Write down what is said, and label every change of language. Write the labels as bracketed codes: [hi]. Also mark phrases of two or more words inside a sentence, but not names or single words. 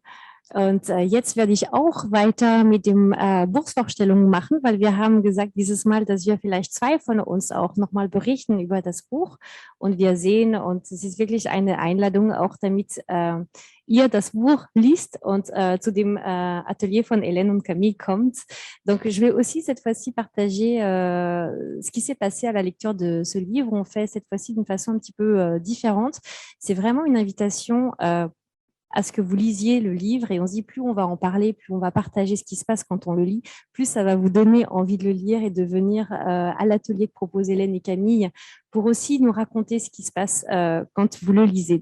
[de] Und jetzt werde ich auch weiter mit dem Buchvorstellungen machen, weil wir haben gesagt dieses Mal, dass wir vielleicht zwei von uns auch nochmal berichten über das Buch. Und wir sehen, und es ist wirklich eine Einladung auch, damit ihr das Buch liest und zu dem Atelier von Hélène und Camille kommt. [fr] Donc, je vais aussi cette fois-ci partager ce qui s'est passé à la lecture de ce livre. On fait cette fois-ci d'une façon un petit peu différente. C'est vraiment une invitation à ce que vous lisiez le livre et on se dit plus on va en parler, plus on va partager ce qui se passe quand on le lit, plus ça va vous donner envie de le lire et de venir à l'atelier que proposent Hélène et Camille pour aussi nous raconter ce qui se passe quand vous le lisez.